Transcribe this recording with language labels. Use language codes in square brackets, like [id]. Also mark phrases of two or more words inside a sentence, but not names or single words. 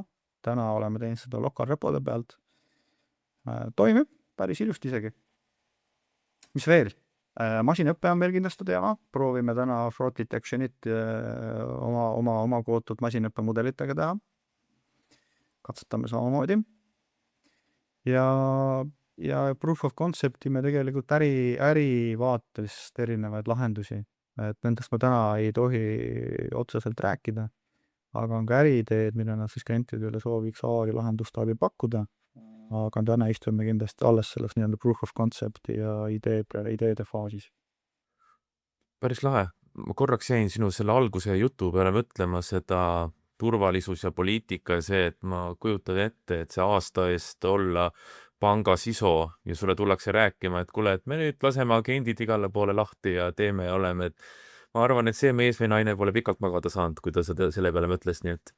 [et] Täna oleme teinud seda lokaalrepode pealt. Toimib päris ilusti isegi. Mis veel? Masinõppe on meil kindlasti teema. Proovime täna [en] fraud detectionit [et] oma kootud masinõppe mudelitega teha. Katsetame samamoodi. Ja [en] proof of concept'i [et] me tegelikult ärivaatest erinevaid lahendusi. Et nendest ma täna ei tohi otseselt rääkida. Aga on ka äriideed, mida nad siis klientidele sooviks AI lahendust abi pakkuda. Aga täna istume kindlasti alles selles nii-öelda [en] proof of concept'i [et] ja ideede faasis. Päris lahe. Ma korraks jäin sinu selle alguse jutu peale mõtlema seda turvalisus ja poliitika ja see, et ma kujutan ette, et see aasta eest olla pangas ISO ja sulle tullakse rääkima, et kuule, et me nüüd laseme agendid igale poole lahti ja teeme ja oleme, et ma arvan, et see mees või naine pole pikalt magada saanud, kui ta selle peale mõtles, nii et.